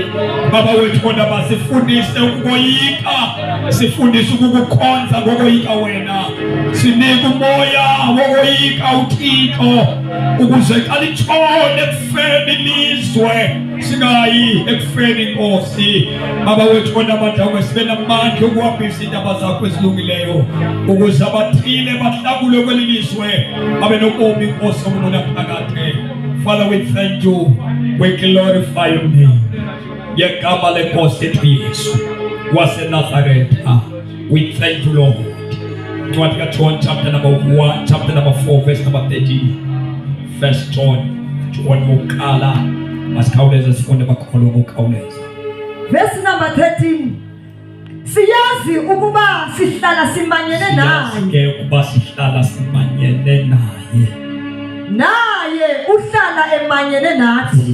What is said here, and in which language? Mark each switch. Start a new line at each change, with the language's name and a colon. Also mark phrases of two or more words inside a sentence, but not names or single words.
Xhosa: Baba wethu onamandla, sifundise ukukoyika, sifundise ukukukhonza ngokoyika wena, sinike umoya wokoyika uThixo ukuze kalitshone ekufeni ilizwe, singayi ekufeni Nkosi. Baba wethu onamandla, sibe namandla ukuhambisa indaba zakho ezilungileyo ukuze abathile bahlakule kweli lizwe babe nobomi Nkosi obunaphakade.
English: Father, we thank you, we glorify your name.
Xhosa: Yegama lenkosi yethu Yesu waseNazaretha,
English: we thank you Lord. Katika John chapter number 1, chapter number 4, verse number 13.
Xhosa: First John ukala masikhawuleza sifunde bakholwa ngokukhawuleza.
English: Verse number 13.
Xhosa: Siyazi ukuba sihlala simanyene naye. Siyazi ukuba sihlala simanyene naye. Naye uhlala emanyene nathi.